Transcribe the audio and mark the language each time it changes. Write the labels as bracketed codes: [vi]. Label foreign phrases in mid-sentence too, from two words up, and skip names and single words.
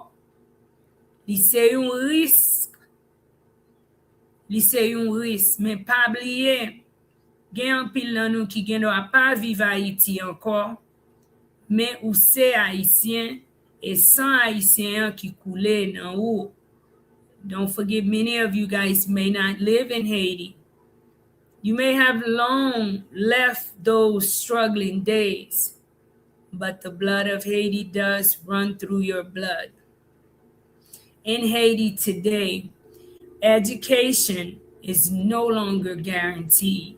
[ht] Li se yon risk. Li se yon risk, men pa bliye, gen an pil nan nou ki gen do a pa vive Haiti ankor, men ou se Haitien, e san Haitien ki koule nan ou. [en] Don't forget, many of you guys may not live in Haiti. You may have long left those struggling days, but the blood of Haiti does run through your blood. In Haiti today, education is no longer guaranteed.